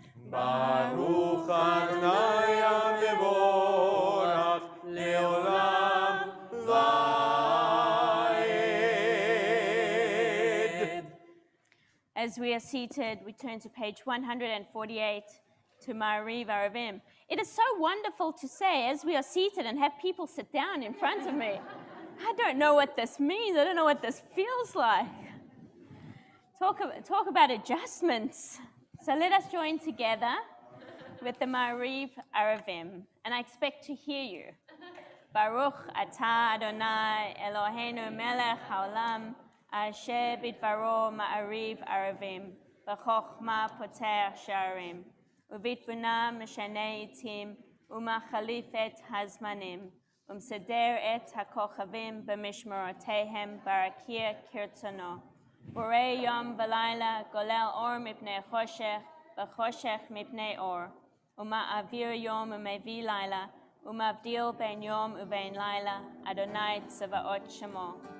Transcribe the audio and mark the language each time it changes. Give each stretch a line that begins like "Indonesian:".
Hebrew: ברוך אדוני המבורך לעולם ועד.
English: As we are seated, we turn to page 148 to Ma'ariv Aravim. It is so wonderful to say, as we are seated, and have people sit down in front of me. I don't know what this means. I don't know what this feels like. Talk about adjustments. So let us join together with the Ma'ariv Aravim, and I expect to hear you.
Hebrew: Baruch atah Adonai Eloheinu melech haolam, asher bidvaro Ma'ariv Aravim, b'chokhma poter sha'arim, ובתבונה משנה עתים, ומחליף את הזמנים, ומסדר את הכוכבים במשמרותיהם ברקיע כרצונו. בורא יום ולילה, גולל אור מפני חושך, וחושך מפני אור. ומעביר יום ומביא לילה, ומבדיל בין יום ובין לילה, אדוני צבאות שמו.